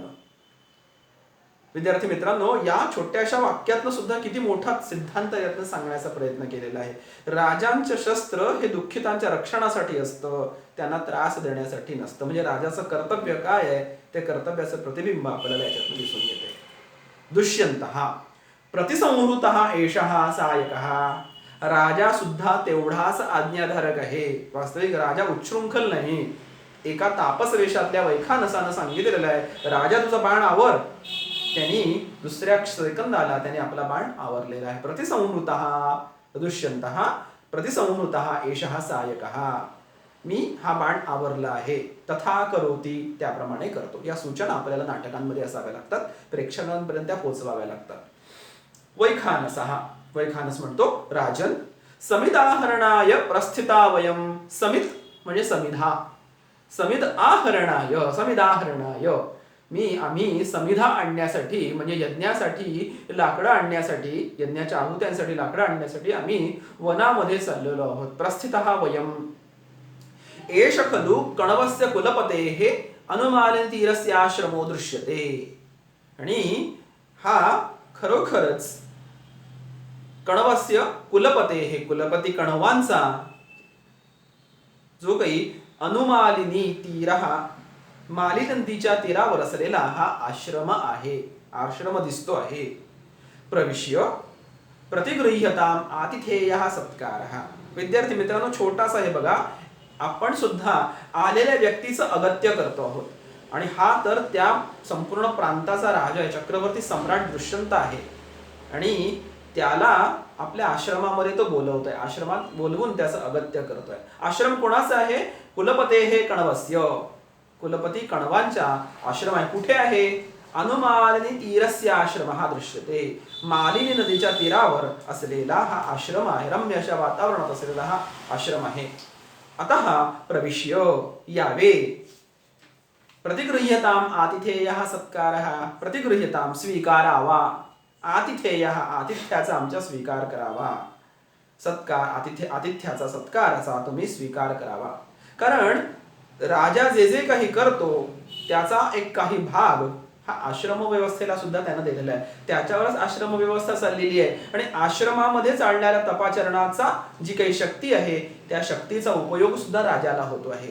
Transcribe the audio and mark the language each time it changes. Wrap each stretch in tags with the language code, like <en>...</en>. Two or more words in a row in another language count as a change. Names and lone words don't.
<mr>विद्यार्थी मित्रांनो, या छोट्याशा वाक्यातनं सुद्धा किती मोठा सिद्धांत यातनं सांगण्याचा प्रयत्न केलेला आहे. राजांचं शस्त्र हे दुःखितांच्या रक्षणासाठी असतं, त्यांना त्रास देण्यासाठी नसतं. म्हणजे राजाचं कर्तव्य काय आहे, ते कर्तव्याचं प्रतिबिंब आपल्याला याच्यातून दिसून येते.</mr> <sa>दुष्यंतः प्रतिसंहृतः एषः सायकः.</sa> <mr>राजा सुद्धा तेवढाच आज्ञाधारक आहे. वास्तविक राजा उच्छृंखल नाही. एका तापस वेशातल्या वैखानसानं सांगितलेलं आहे राजा तुझा बाण आवर. त्यांनी दुसऱ्या सेकंदाला त्याने आपला बाण आवरलेला आहे.</mr> <sa>प्रतिसंहृतः दुष्यंतः प्रतिसंहृतः एषः सायकः.</sa> <mr>मी हा बाण आवरला आहे.</mr> <sa>तथा करोती,</sa> <mr>त्याप्रमाणे करतो. या सूचना आपल्याला नाटकांमध्ये असाव्या लागतात, प्रेक्षकांपर्यंत त्या पोहोचवाव्या लागतात.</mr> <sa>वैखानसः,</sa> <mr>वैखानस म्हणतो</mr> <sa>राजन, समिदाहरणाय प्रस्थिता वयम.</sa> <mr>समित म्हणजे समिधा.</mr> <sa>समिध आहरणाय, समिदाहरणाय.</sa> <mr>आम्ही समिधा आणण्यासाठी म्हणजे यज्ञासाठी लाकडं आणण्यासाठी, यज्ञाच्या आहुत्यांसाठी लाकडं आणण्यासाठी आम्ही वनामध्ये चाललेलो आहोत.</mr> <sa>प्रस्थितः वयम. एष खलु कणवस्य कुलपतेः अनुमालिनी तीरस्य आश्रमो दृश्यते.</sa> <mr>आणि हा खरोखरच</mr> <sa>कणवस्य कुलपतेः,</sa> <mr>कुलपती कणवांचा जो काही</mr> <sa>अनुमालिनी तीरः,</sa> <mr>माली नदीच्या तीरावर असलेला हा आश्रम आहे, आश्रम दिसतो आहे.</mr> <sa>प्रविश्य प्रतिगृह्यताम आतिथेयः सत्कारः.</sa> <mr>विद्यार्थी मित्रांनो, छोटासा हे बघा, आपण सुद्धा आलेल्या व्यक्तीचं अगत्य करतो आहोत आणि हा तर त्या संपूर्ण प्रांताचा राजा आहे, चक्रवर्ती सम्राट दुष्यंत आहे आणि त्याला आपल्या आश्रमामध्ये तो बोलवतोय. आश्रमात बोलवून त्याचं अगत्य करतोय. आश्रम कोणाचा आहे?</mr> <sa>कुलपतेः कणवस्य.</sa> <mr>कुलपती कणवांचा आश्रम आहे. कुठे आहे?</mr> <sa>अनुमालिनी तीरस्य आश्रमः दृश्यते.</sa> <mr>मालिनी नदीच्या तीरावर असलेला हा आश्रम आहे. रम्य अशा वातावरणात असलेला हा आश्रम आहे.</mr> <sa>अतः प्रविश्य, यावे. प्रतिगृह्यताम आतिथेयः सत्कारः.</sa> <mr>प्रतिगृह्यताम स्वीकारावा. आतिथेय, आतिथ्याचा आमच्या स्वीकार करावा. सत्कार, आतिथ्याचा सत्काराचा तुम्ही स्वीकार करावा. कारण राजा जे जे काही करतो त्याचा एक काही भाग हा आश्रम व्यवस्थेला सुद्धा त्यानं दिलेला आहे. त्याच्यावरच आश्रम व्यवस्था चाललेली आहे. आणि आश्रमामध्ये चालणाऱ्या तपाचरणाचा जी काही शक्ती आहे त्या शक्तीचा उपयोग सुद्धा राजाला होतो आहे.</mr>